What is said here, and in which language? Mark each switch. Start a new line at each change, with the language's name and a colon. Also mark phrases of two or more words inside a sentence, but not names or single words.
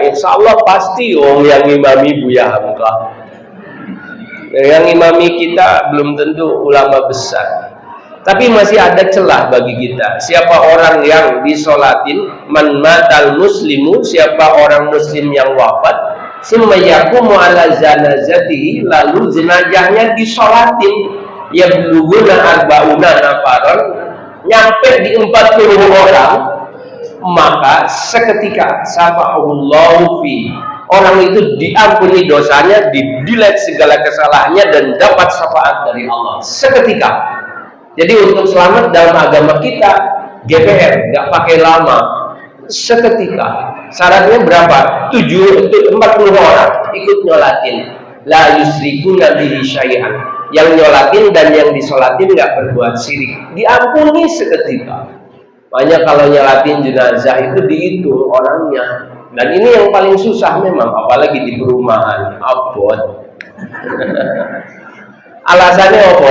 Arabic: إن شاء الله
Indonesian: pasti yang ngimami Buya Hamka. Yang ngimami kita belum tentu ulama besar. Tapi masih ada celah bagi kita. Siapa orang yang disolatin,
Arabic: من مات المسلم,
Indonesian: siapa orang muslim yang wafat,
Arabic: ثم يقوم على جنازته,
Indonesian: lalu jenazahnya disolatin,
Arabic: يبلغون أربعون نفرا,
Indonesian: nyampe di 40 orang, maka seketika
Arabic: شفعه الله فيه,
Indonesian: orang itu diampuni dosanya, didelete segala kesalahannya, dan dapat syafaat dari Allah seketika. Jadi untuk selamat dalam agama kita GPR, nggak pakai lama, seketika. Syaratnya berapa? 40 orang ikut nyolatin.
Arabic: لا يشركون به شيئا.
Indonesian: Yang nyolatin dan yang disolatin nggak berbuat syirik, diampuni seketika. Makanya kalau nyolatin jenazah itu dihitung orangnya. Dan ini yang paling susah memang, apalagi di perumahan. Abot. Alasannya apa?